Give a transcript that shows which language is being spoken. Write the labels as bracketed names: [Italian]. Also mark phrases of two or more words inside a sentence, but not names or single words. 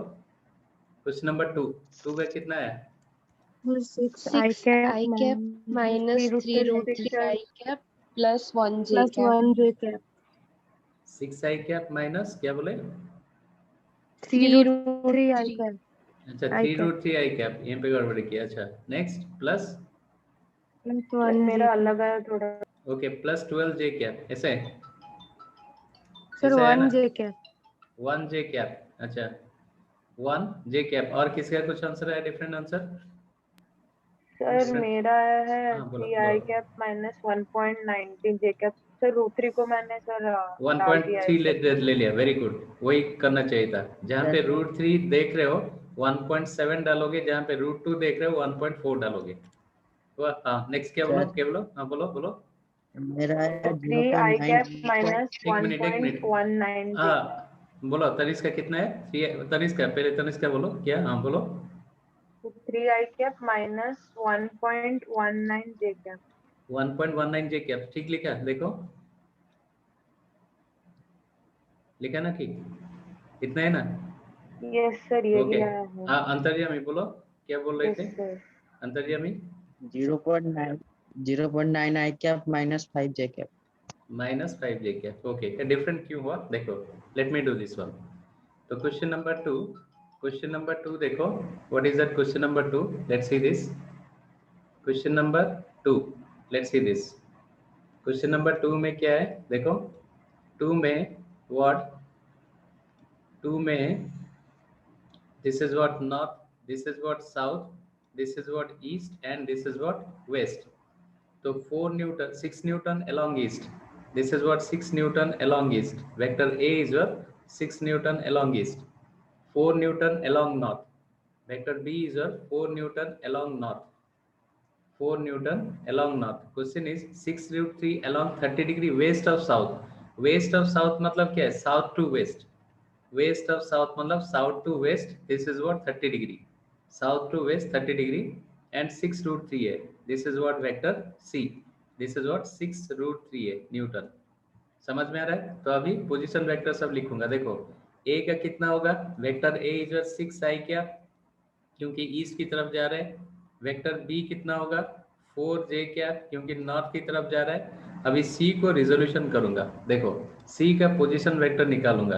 [English] question number [Hindi] 2 का कितना है? 6 [English] I cap minus 3 root 3 I cap plus 1 J plus cap. 1 J cap [Hindi] 6 [English] I cap minus [Hindi] क्या बोले? [English] 3 root 3 I cap [Hindi] अच्छा [English] I 3 cap root 3 I cap [Hindi] यहाँ पे गड़बड़ी किया। अच्छा [English] next plus plus 1 J [Hindi] मेरा [English] cap। [Hindi] अलग है थोड़ा। [English] okay plus 12 J cap ऐसे [Hindi] सर ऐसे है 1 ना? [English] J cap 1 J cap. अच्छा 1 J cap. [Hindi] और किसका कुछ आंसर है? [English] different answer? [Hindi] सर मेरा है हाँ, बोलो, 3 बोलो। [English] I cap minus 1.19 J cap। [Hindi] सर रूट 3 को मैंने सर डाल दिया है 1.3 सर। ले लिया, [English] very good. [Hindi] वही करना चाहिए था। जहाँ पे रूट 3 देख रहे हो 1.7 डालोगे, जहाँ पे रूट 2 देख रहे हो 1.4 डालोगे। हाँ नेक्स्ट क्या बोलो, क्या बोलो? हाँ बोलो बोलो। मेरा है [English] 3 I cap minus [Hindi] एक मिनट [English] 1.19 J। [Hindi] हाँ बोलो तनिष्क का कितना है? तनिष्क पहले तनिष्क का बोलो क्या? हाँ बोलो। [English] 3 I cap minus 1.19 J cap। 1.19 J cap [Hindi] ठीक लिखा देखो, लिखा ना ठीक? इतना है ना? यस सर यही ओके आया है। अंतर्यामी बोलो क्या बोल रहे यस थे सर। अंतर्यामी? [English] 0.9 I cap minus 5 J cap। -5 J cap. [Hindi] ओके डिफरेंट क्यों हुआ देखो, [English] let me do this one. [Hindi] तो [English] question number [Hindi] 2 देखो, [English] what is that question number 2? let's see this question number 2. let's see this question number 2 [Hindi] में क्या है देखो। 2 में व्हाट? [English] 2 में this is what north, this is what south, this is what east and this is what west. So 4 Newton, 6 Newton along east. This is what 6 Newton along east. Vector A is what 6 Newton along east. 4 Newton along north. Vector B is what 4 Newton along north. 4 Newton along north. Question is 6 root 3 along 30 degree west of south. West of south [Hindi] मतलब क्या है? [English] South to west. West of south मतलब south to west. This is what 30 degree. South to west 30 degree and 6 root 3 है. This is what vector C. This is what 6 root 3 है Newton. [Hindi] समझ में आ रहा है? तो अभी [English] position vector [Hindi] सब लिखूंगा देखो। A का कितना होगा? [English] vector A is 6 I [Hindi] क्या, क्योंकि ईस्ट की तरफ जा रहे हैं। वेक्टर बी कितना होगा? 4 जे क्या, क्योंकि नॉर्थ की तरफ जा रहा है। अभी सी को रिजोल्यूशन करूंगा देखो, सी का [English] position vector [Hindi] निकालूंगा।